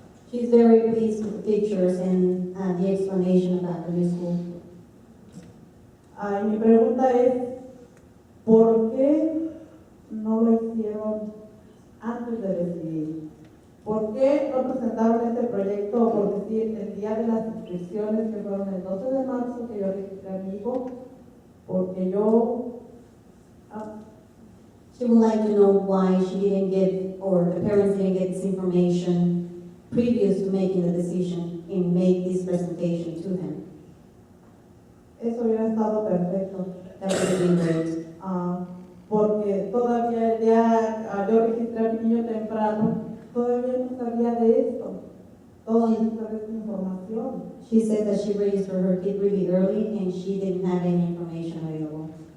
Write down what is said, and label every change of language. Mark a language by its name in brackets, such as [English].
[English] She's very pleased with the pictures and the explanation about the new school. [Spanish] Mi pregunta es, ¿por qué no lo hicieron antes de decidir? ¿Por qué no presentaron este proyecto, por decir, el día de las inscripciones, que fueron el 12 de marzo, que yo registré a mi hijo? Porque yo... [English] She would like to know why she didn't get, or the parents didn't get this information previous to making the decision and make this presentation to him. [Spanish] Eso hubiera estado perfecto. [English] That would have been great. [Spanish] Porque todavía el día, yo registré a mi niño temprano, todavía no sabía de esto, toda esta información. [English] She said that she registered her kid really early and she didn't have any information available.